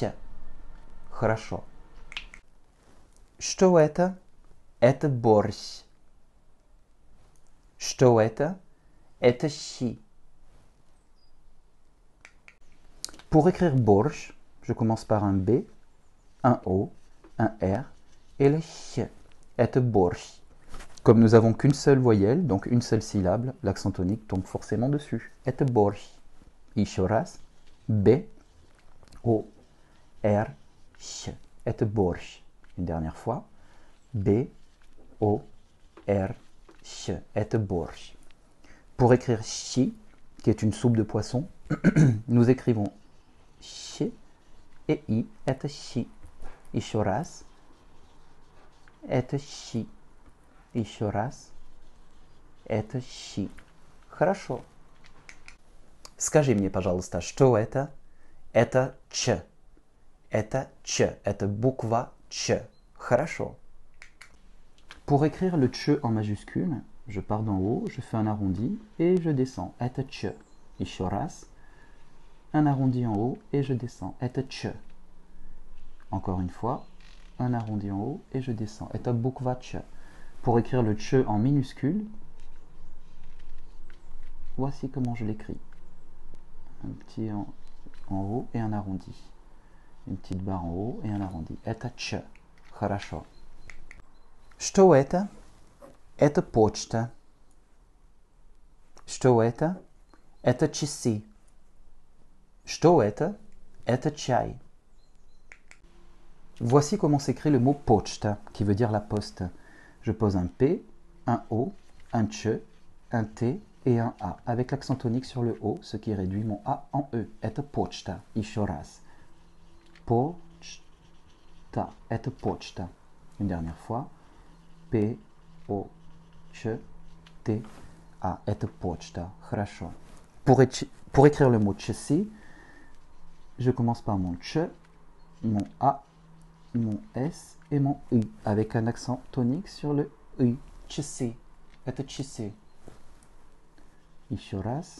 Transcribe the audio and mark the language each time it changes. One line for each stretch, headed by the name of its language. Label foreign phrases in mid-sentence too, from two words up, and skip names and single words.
Russian: Хорошо. Что это? Это борщ. Что это? Это щи.
French: Pour écrire borщ, je commence par un B, un O, un R et le ch.
Russian: Это борщ.
French: Comme nous n'avons qu'une seule voyelle, donc une seule syllabe, l'accent tonique tombe forcément dessus.
Russian: Это борщ. Еще раз. B, O, R, ch. Это борщ.
French: Une dernière fois. B, O, R, ch.
Russian: Это борщ.
French: Pour écrire щи, qui est une soupe de poisson, nous écrivons щ et i.
Russian: Это щи. Еще раз. Это щи. Еще раз. Это щи. Хорошо. Скажи мне, пожалуйста, что это? Это ч. Это ч. Это буква ч. Хорошо.
French: Pour écrire le ch en majuscule, je pars d'en haut, je fais un arrondi et je descends.
Russian: Это ч. Еще раз.
French: Un arrondi en haut et je descends.
Russian: Это ч.
French: Encore une fois, un arrondi en haut et je descends.
Russian: Это буква ч.
French: Pour écrire le ch en minuscule, voici comment je l'écris. Un petit en haut et un arrondi. Une petite barre en haut et un arrondi.
Russian: Это ч. Хорошо. Что это? Это почта. Что это? Это часы. Что это? Это чай.
French: Voici comment s'écrit le mot почта, qui veut dire la poste. Je pose un P, un O, un ch, un T et un A, avec l'accent tonique sur le O, ce qui réduit mon A en E.
Russian: Это почта. Еще раз. Почта. Это почта.
French: Une dernière fois. P, O, ch, T, A.
Russian: Это почта. Хорошо.
French: Pour écrire le mot часы, je commence par mon ch, mon A, mon S et mon U, avec un accent tonique sur le U.
Russian: Часы. Это часы. Еще раз.